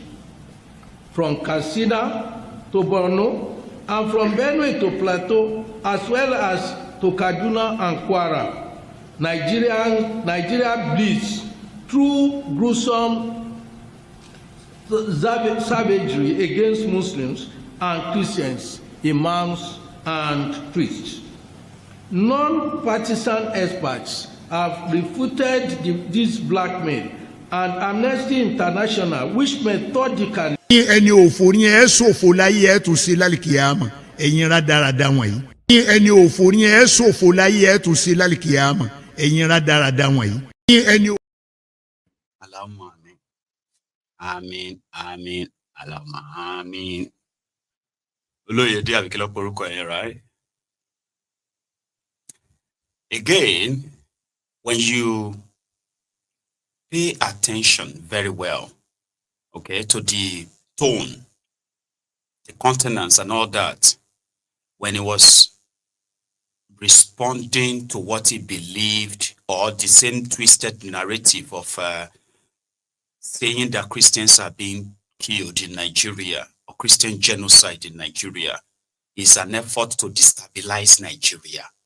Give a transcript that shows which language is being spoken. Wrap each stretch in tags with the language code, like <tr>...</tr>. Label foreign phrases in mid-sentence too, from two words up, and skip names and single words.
<en>From Katsina to Borno, and from Benue to Plateau, as well as to Kaduna and Kwara, Nigeria bleeds through gruesome savagery against Muslims and Christians, imams and priests. Non-partisan experts have refuted this blackmail, and Amnesty International, which methodically</en> <yo>ẹni òfò ni ẹ ṣòfò láyé ẹ tún ṣe lálìkìyàmà ẹ̀yin rádaràda wọ̀nyí. ẹni òfò ni ẹ ṣòfò láyé ẹ tún ṣe lálìkìyàmà ẹ̀yin rádaràda wọ̀nyí. ẹni.</yo> <ar>اللهم آمين. آمين. اللهم آمين.</ar> <yo>Olóyèdè àbíkẹ́lẹ́ porúkọ ẹ̀,</yo> <en>right? Again, when you pay attention very well, okay, to the tone, the countenance and all that, when he was responding to what he believed, or the same twisted narrative of saying that Christians are being killed in Nigeria, or Christian genocide in Nigeria, is an effort to destabilize Nigeria.</en>